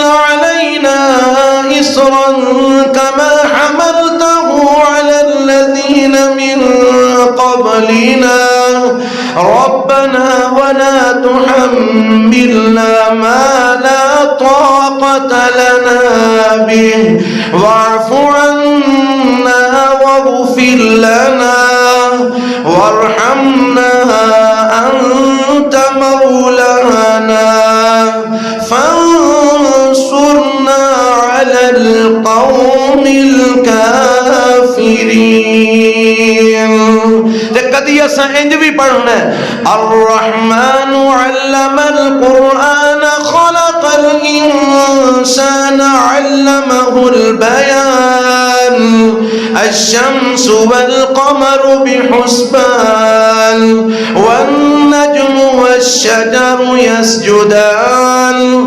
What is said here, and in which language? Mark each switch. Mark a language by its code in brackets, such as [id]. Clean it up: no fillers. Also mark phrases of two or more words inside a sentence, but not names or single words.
[ar] علينا إصرا كما حملته على الذين من قبلنا ربنا ولا تحملنا ما لا طاقة لنا به واعف عنا واغفر لنا وارحمنا أنت مولانا فانصرنا على القوم الكافرين کدی [pa] اساں انج بھی پڑھنا ہے [ar] الرحمن علم القرآن خلق الإنسان علمه البيان الشمس والقمر بحسبان والنجم والشجر يسجدان